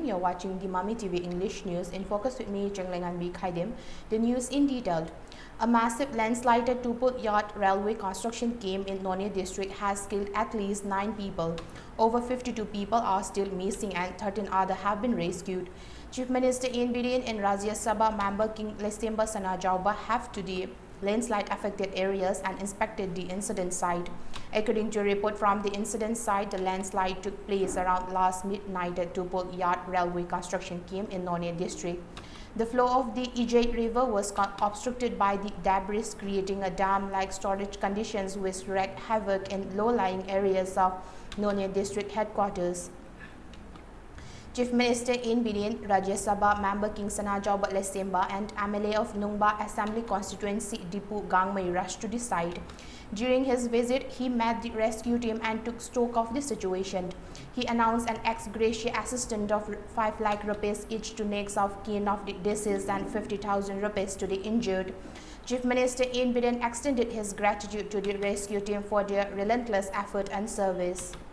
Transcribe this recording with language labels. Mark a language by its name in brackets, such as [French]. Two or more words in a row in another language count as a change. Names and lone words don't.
[English] You're watching the Mami TV English News. In focus with me, CHENGLEINGANBI KHAIDEM. The news in detail. A massive landslide at Tupul Yard railway construction came in Noni district has killed at least 9 people. Over 52 people are still missing and 13 others have been rescued. Chief Minister in Biren and Rajya Sabha member King Lestemba Sanajauba have to the landslide affected areas and inspected the incident site. According to a report from the incident site, the landslide took place around last midnight at Tupul Yard railway construction camp in Noni district. The flow of the Ijay River was obstructed by the debris, creating a dam-like storage conditions which wreaked havoc in low-lying areas of Noni district headquarters. Chief Minister in Biren, Rajya Sabha member King Sanajauba Lesemba and MLA of Nungba Assembly constituency Dipu Gangmai rushed to the site. During his visit, he met the rescue team and took stock of the situation. He announced an ex gratia assistance of 5 lakh rupees each to next of kin of the deceased and 50,000 rupees to the injured. Chief Minister in Biren extended his gratitude to the rescue team for their relentless effort and service.